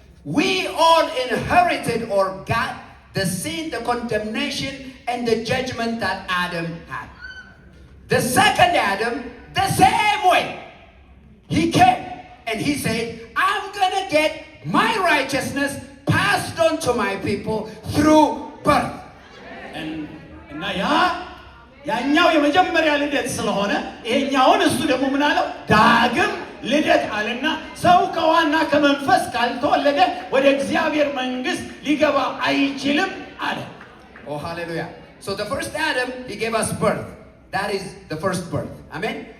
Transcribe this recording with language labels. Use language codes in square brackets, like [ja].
[en] We all inherited or got the sin, the condemnation, and the judgment that Adam had. The second Adam, the same way. He came and he said, I'm gonna get my righteousness passed on to my people through birth. [am] እና ያኛው የመጀመሪያ ልደት ስለሆነ ይሄኛውን እሱ ደግሞ ምን አለው? ዳግም ልደት አለና ሰው ከዋና ከመንፈስ ካልተወለደ ወደ እግዚአብሔር መንግስት ሊገባ አይችልም አለ። [en] Oh, hallelujah. So the first Adam, he gave us birth. That is the first birth. Amen.